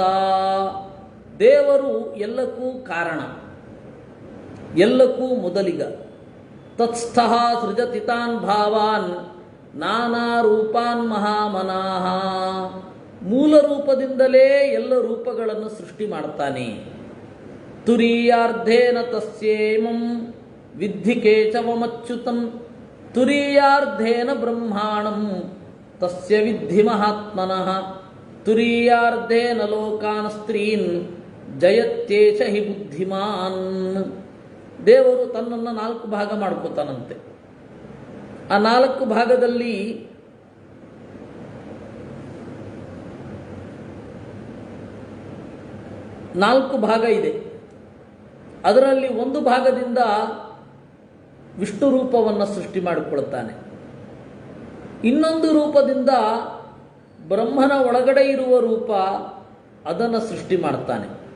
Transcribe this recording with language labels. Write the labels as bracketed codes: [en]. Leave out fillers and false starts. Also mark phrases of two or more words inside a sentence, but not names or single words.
[kn] ದೇವರು ಎಲ್ಲಕ್ಕೂ ಕಾರಣ, ಎಲ್ಲಕ್ಕೂ ಮೊದಲಿಗ. [sa] ತತ್ಸ್ಥಃ ಸೃಜತಿ ತಾನ್ ಭಾವಾನ್ ನಾನಾ ರೂಪಾನ್ ಮಹಾಮನಾಃ. [kn] ಮೂಲ ರೂಪದಿಂದಲೇ ಎಲ್ಲ ರೂಪಗಳನ್ನು ಸೃಷ್ಟಿ ಮಾಡ್ತಾನೆ. [sa] ತುರೀಯಾರ್ಧೇನ ತಸ್ಯೇಮಂ ವಿದ್ಧಿ ಕೇಶವಮಚ್ಯುತಂ ತುರೀಯಾರ್ಧೇನ ಬ್ರಹ್ಮಾಣಂ ತಸ್ಯ ವಿದ್ಧಿ ಮಹಾತ್ಮನಃ ತುರೀಯಾರ್ಧೇನ ಲೋಕಾನ್ ಸ್ತ್ರೀನ್ ಜಯತ್ಯೇಷ ಹಿ ಬುದ್ಧಿಮಾನ್. [kn] ದೇವರು ತನ್ನನ್ನು 4 ಭಾಗ ಮಾಡ್ಕೋತಾನಂತೆ. ಆ 4 ಭಾಗದಲ್ಲಿ ನಾಲ್ಕು ಭಾಗ ಇದೆ. ಅದರಲ್ಲಿ ಒಂದು ಭಾಗದಿಂದ ವಿಷ್ಣು ರೂಪವನ್ನು ಸೃಷ್ಟಿ ಮಾಡಿಕೊಳ್ತಾನೆ, ಇನ್ನೊಂದು ರೂಪದಿಂದ ಬ್ರಹ್ಮನ ಒಳಗಡೆ ಇರುವ ರೂಪ ಅದನ್ನು ಸೃಷ್ಟಿ ಮಾಡ್ತಾನೆ.